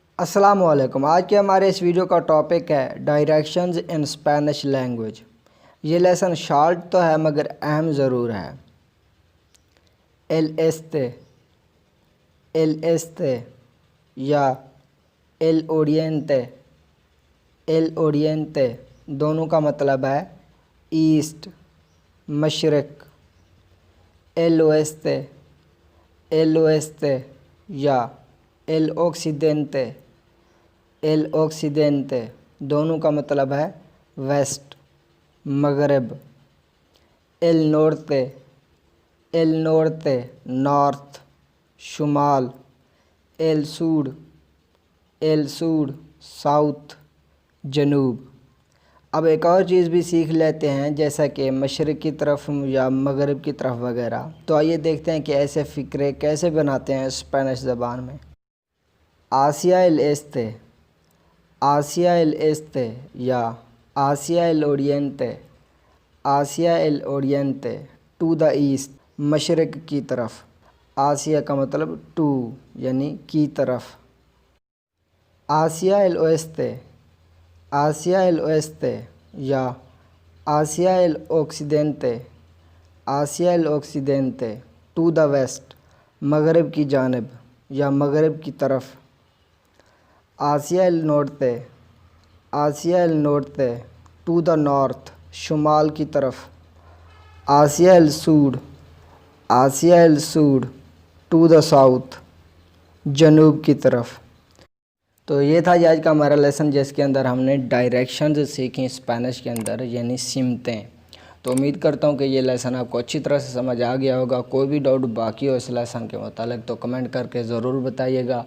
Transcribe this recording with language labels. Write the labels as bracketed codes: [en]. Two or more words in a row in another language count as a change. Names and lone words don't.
[ur] السلام علیکم۔ آج کے ہمارے اس ویڈیو کا ٹاپک ہے [en] directions in Spanish language. [ur] یہ [en] lesson short [ur] تو ہے مگر اہم ضرور ہے۔ [es] el este [ur] یا [es] el oriente [ur] دونوں کا مطلب ہے ایسٹ مشرق۔ [es] el oeste [ur] یا [es] el occidente [ur] دونوں کا مطلب ہے ویسٹ مغرب۔ [es] el norte [ur] نارتھ شمال۔ [es] el sur [ur] ساؤتھ جنوب۔ اب ایک اور چیز بھی سیکھ لیتے ہیں جیسا کہ مشرق کی طرف یا مغرب کی طرف وغیرہ۔ تو آئیے دیکھتے ہیں کہ ایسے فقرے کیسے بناتے ہیں اسپینش زبان میں۔ [es] hacia el este [ur] یا [es] hacia el oriente [en] to the east [ur] مشرق کی طرف۔ آسیا کا مطلب ٹو یعنی کی طرف۔ [es] hacia el oeste [ur] یا [es] hacia el occidente [en] to the west [ur] مغرب کی جانب یا مغرب کی طرف۔ [es] hacia el norte [en] to the north [ur] شمال کی طرف۔ [es] hacia el sur [en] to the south [ur] جنوب کی طرف۔ تو یہ تھا آج کا ہمارا لیسن جس کے اندر ہم نے ڈائریکشنز سیکھیں اسپینش کے اندر یعنی سمتیں۔ تو امید کرتا ہوں کہ یہ لیسن آپ کو اچھی طرح سے سمجھ آ گیا ہوگا۔ کوئی بھی ڈاؤٹ باقی ہو اس لیسن کے متعلق تو کمنٹ کر کے ضرور بتائیے گا۔